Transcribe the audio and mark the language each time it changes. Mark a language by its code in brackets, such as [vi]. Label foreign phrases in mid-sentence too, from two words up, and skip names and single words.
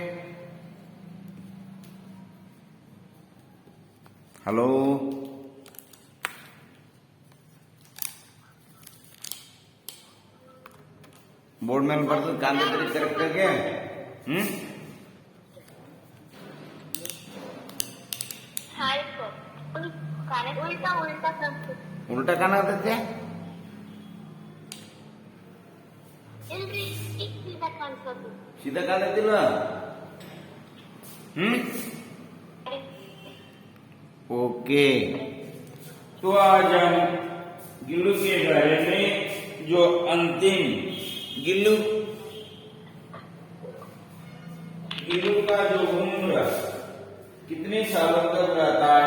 [kn] ಹಲೋ, ಬೋರ್ಡ್ ಮೇಲೆ ಬರೆದು ಕಾಣ್ತೈತ್ರಿ ಕರೆಕ್ಟ್ ಆಗಿ? ಉಲ್ಟಾ ಕಾಣತೈತೆ? [mr] सीधा काढायला ओके. [hi] तो आज हम गिल्लू के बारे में जो अंतिम गिल्लू का जो उम्र कितने सालों तक रहता है?